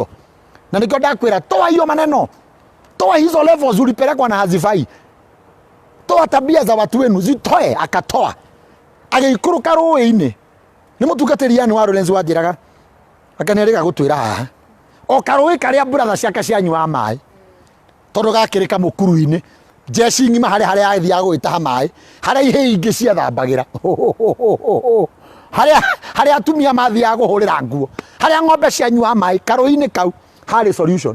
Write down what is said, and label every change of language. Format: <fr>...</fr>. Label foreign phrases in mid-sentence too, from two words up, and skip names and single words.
<ki>Na nikio ndakwira</ki> <sw>toa hiyo maneno, toa hizo levels ulipelekwa na hazifai, toa tabia za watu wenu zitoe.</sw> <ki>Akatoa agikuruka rũĩ-inĩ. Nĩ mũtungatĩri wa Lawrence wanjĩraga akanĩrĩga gũtwĩra haha o karũĩ karĩa brother ciake cianyua maĩ, tondũ gakĩrĩ kamũkuru-inĩ jeshi ng'ima harĩa athiaga gwĩtaha maĩ, harĩa ihĩ ingĩ ciathambagĩra, harĩa atumia mathiaga kũhũrĩra nguo, harĩa ng'ombe cianyua maĩ, karũĩ-inĩ kau harĩ solution.</ki>